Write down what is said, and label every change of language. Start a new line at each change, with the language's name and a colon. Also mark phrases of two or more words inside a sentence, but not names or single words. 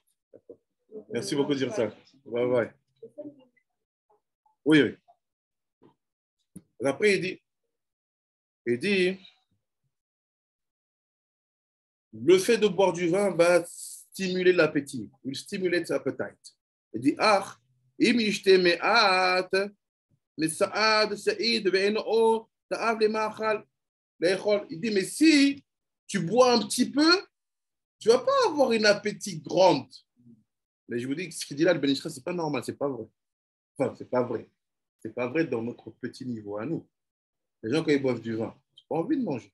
French: Merci beaucoup de dire ça.
English: Bye bye.
French: Oui. Après, il dit, le fait de boire du vin va stimuler l'appétit,
English: will stimulate appetite.
French: Il dit,
Hebrew: אם ישתה מעט, לסעד, סעיד, ואינו, תאב למאכל, לאכול.
French: Il dit, mais si tu bois un petit peu, tu ne vas pas avoir une appétit grande. Mais je vous dis que ce qu'il dit là, le Ben Ishra, ce n'est pas normal, ce n'est pas vrai. Enfin, ce n'est pas vrai. Ce n'est pas vrai dans notre petit niveau à nous. Les gens, quand ils boivent du vin, ils n'ont pas envie de manger.